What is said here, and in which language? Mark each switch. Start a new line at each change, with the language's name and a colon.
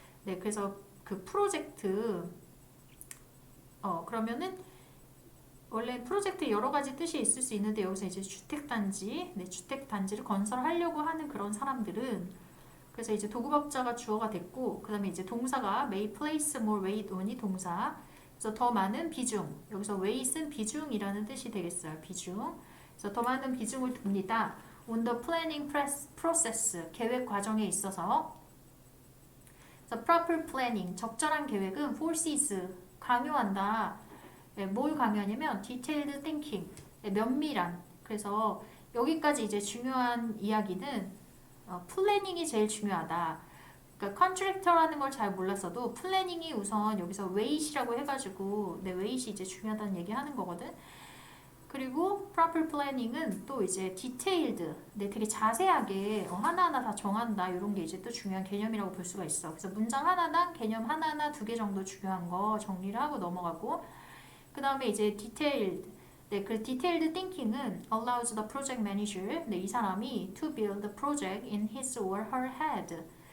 Korean: 네, 그래서 그 프로젝트, 그러면은 원래 프로젝트 여러 가지 뜻이 있을 수 있는데, 여기서 이제 주택단지, 네, 주택단지를 건설하려고 하는 그런 사람들은, 그래서 이제 도급업자가 주어가 됐고, 그 다음에 이제 동사가
English: may place more weight on
Korean: 이 동사. 그래서 더 많은 비중. 여기서 weight은 비중이라는 뜻이 되겠어요. 비중. 그래서 더 많은 비중을 둡니다.
English: on the planning process.
Korean: 계획 과정에 있어서.
English: 그래서 proper planning.
Korean: 적절한 계획은 forces. 강요한다. 네, 뭘 강요하냐면
English: detailed thinking.
Korean: 네, 면밀한. 그래서 여기까지 이제 중요한 이야기는 플래닝이 제일 중요하다. 그러니까 컨트랙터라는 걸 잘 몰랐어도 플래닝이 우선 여기서 웨이시라고 해가지고, 네, 웨이시 이제 중요하다는 얘기 하는 거거든. 그리고
English: proper planning
Korean: 은 또 이제 detailed, 네, 되게 자세하게 하나하나 다 정한다. 이런 게 이제 또 중요한 개념이라고 볼 수가 있어. 그래서 문장 하나당 개념 하나하나 2개 정도 중요한 거 정리를 하고 넘어가고, 그 다음에 이제 detailed.
English: 네, 그 detailed thinking은 allows the project manager, 네,
Korean: 이 사람이
English: to build the project in his or her head.